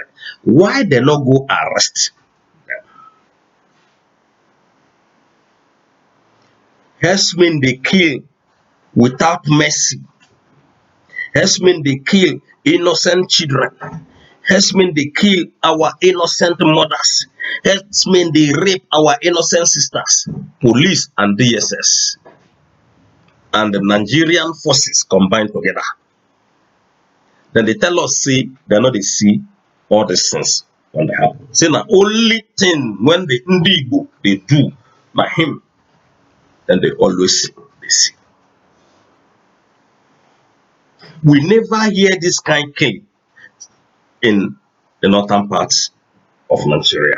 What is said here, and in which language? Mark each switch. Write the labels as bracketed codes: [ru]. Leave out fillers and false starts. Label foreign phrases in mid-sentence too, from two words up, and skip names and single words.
[pcm] Why they not go arrest them? Herdsmen they kill without mercy. Herdsmen they kill innocent children. Herdsmen they kill our innocent mothers. Herdsmen they rape our innocent sisters. Police and DSS and the Nigerian forces combined together. Then they tell us, see, they're not they see all these things when they happen. Say the only thing when the Indigo they do by him, then they always see. They see. We never hear this kind of killing in the northern parts of Nigeria.